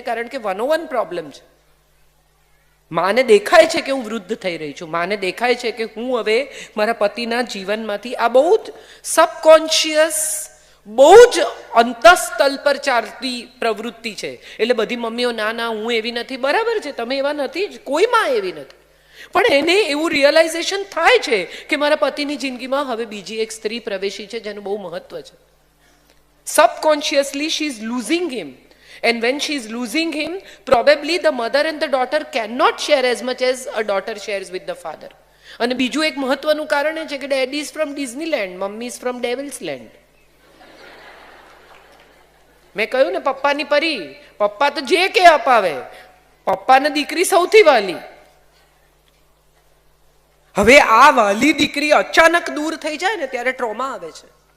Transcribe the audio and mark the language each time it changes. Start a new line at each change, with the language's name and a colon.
Gujarati: કારણ કે 101 પ્રોબ્લેમ છે. માને દેખાય છે કે હું વૃદ્ધ થઈ રહી છું, માને દેખાય છે કે હું હવે મારા પતિના જીવનમાંથી, આ બહુ જ સબકોન્શિયસ, બહુ જ અંતઃસ્તલ પર ચાલતી પ્રવૃત્તિ છે. એટલે બધી મમ્મીઓ ના ના હું એવી નથી. બરાબર છે, તમે એવા નથી જ, કોઈ માં એવી નથી. પણ એને એવું રિયલાઇઝેશન થાય છે કે મારા પતિની જિંદગીમાં હવે બીજી એક સ્ત્રી પ્રવેશી છે જેનું બહુ મહત્વ છે.
English: Subconsciously she is losing him. And when she is losing him, probably the mother and the daughter cannot share as much as a daughter shares with the father.
Gujarati: અને બીજું એક મહત્વનું કારણ એ છે કે
English: Daddy is from Disneyland, mummy is from devil's land.
Gujarati: મેં કહ્યું ને પપ્પાની પરી, પપ્પા તો જે કે અપાવે, પપ્પાને દીકરી સૌથી વાલી. હવે આ વાલી દીકરી અચાનક દૂર થઈ જાય ને ત્યારે ટ્રોમા આવે છે.